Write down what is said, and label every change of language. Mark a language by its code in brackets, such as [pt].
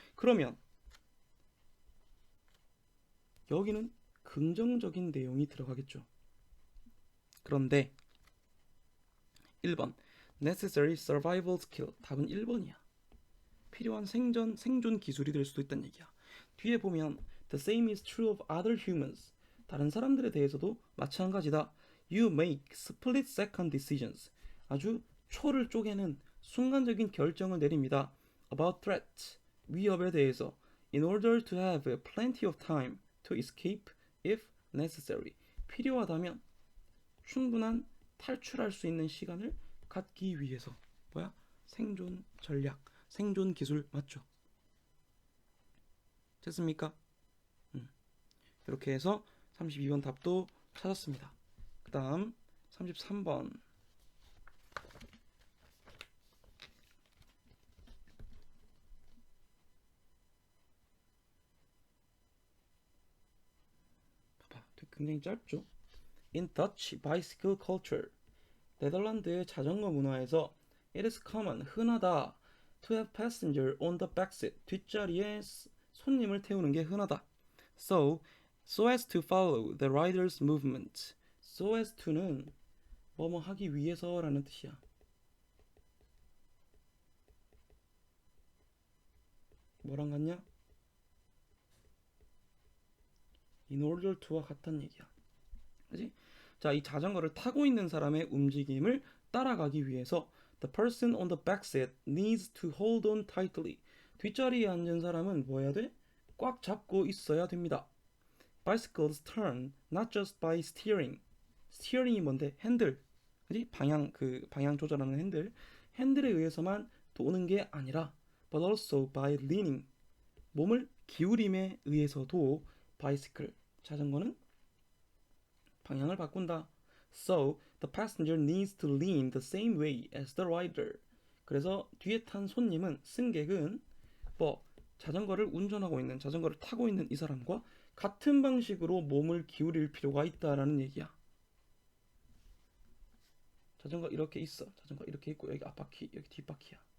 [ko] 그러면 여기는 긍정적인 내용이 들어가겠죠. 그런데 1번 [en] necessary survival skill, [ko] 답은 1번이야. 필요한 생존 기술이 될 수도 있다는 얘기야. 뒤에 보면 [en] the same is true of other humans, [ko] 다른 사람들에 대해서도 마찬가지다. [en] You make split second decisions, [ko] 아주 초를 쪼개는 순간적인 결정을 내립니다. [en] About threats, [ko] 위협에 대해서. [en] In order to have plenty of time to escape if necessary, [ko] 필요하다면 충분한 탈출할 수 있는 시간을 갖기 위해서. 뭐야? 생존 전략, 생존 기술 맞죠? 됐습니까? 이렇게 해서 32번 답도 찾았습니다. 그 다음 33번 봐봐, 굉장히 짧죠? [en] In Dutch bicycle culture, [ko] 네덜란드의 자전거 문화에서 [en] it is common, [ko] 흔하다 [en] to have passenger on the back seat, [ko] 뒷자리에 손님을 태우는 게 흔하다. [en] So as to follow the rider's movement. [ko] So as to는 뭐뭐 하기 위해서라는 뜻이야. 뭐랑 같냐? in order to와 같단 얘기야. 그지? 자, 이 자전거를 타고 있는 사람의 움직임을 따라가기 위해서 [en] the person on the back seat needs to hold on tightly. [ko] 뒷자리에 앉은 사람은 뭐 해야 돼? 꽉 잡고 있어야 됩니다. [en] Bicycles turn not just by steering. [ko] 스티어링이 뭔데? 핸들. 그지? 방향 조절하는 핸들. 핸들에 의해서만 도는 게 아니라 [en] but also by leaning. [ko] 몸을 기울임에 의해서도 bicycle 자전거는 방향을 바꾼다. [en] So the passenger needs to lean the same way as the rider. [ko] 그래서 뒤에 탄 손님은 승객은 뭐 자전거를 타고 있는 이 사람과 같은 방식으로 몸을 기울일 필요가 있다라는 얘기야. 자전거 이렇게 있어. 자전거 이렇게 있고 여기 앞바퀴, 여기 뒷바퀴야.